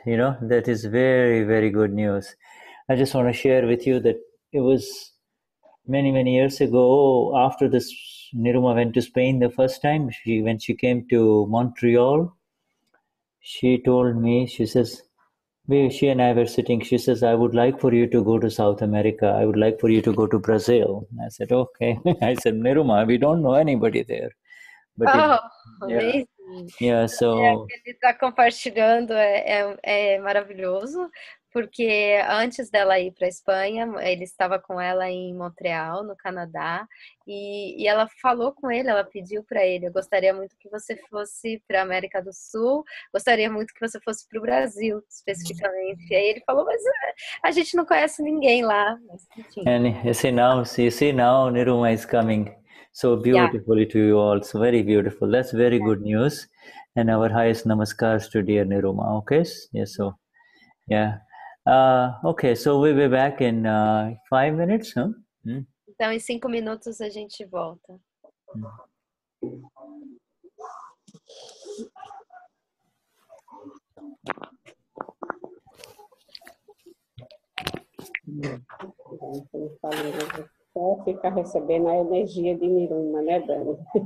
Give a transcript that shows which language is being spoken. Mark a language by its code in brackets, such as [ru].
[en] That is very, very good news. I just want to share with you that it was many, many years ago, after this, Niruma went to Spain the first time. When she came to Montreal, she told me, she says, she and I were sitting, she says, I would like for you to go to South America. I would like for you to go to Brazil. I said, okay. I said, Niruma, we don't know anybody there. But Amazing. So... [pt] Ele está compartilhando, é maravilhoso, porque antes dela ir para a Espanha, ele estava com ela em Montreal, no Canadá, e ela falou com ele, ela pediu para ele, eu gostaria muito que você fosse para a América do Sul, gostaria muito que você fosse para o Brasil, especificamente. E aí ele falou, mas a gente não conhece ninguém lá. Mas, [en] and you see now Niruma is coming so beautifully to you all, so very beautiful. That's very good news. And our highest namaskars to dear Niruma. Okay? Yes, so yeah. Okay, so we'll be back in 5 minutes, huh? [pt] Então, em 5 minutos a gente volta. Só ficar recebendo a energia de Niruma, né, Dani?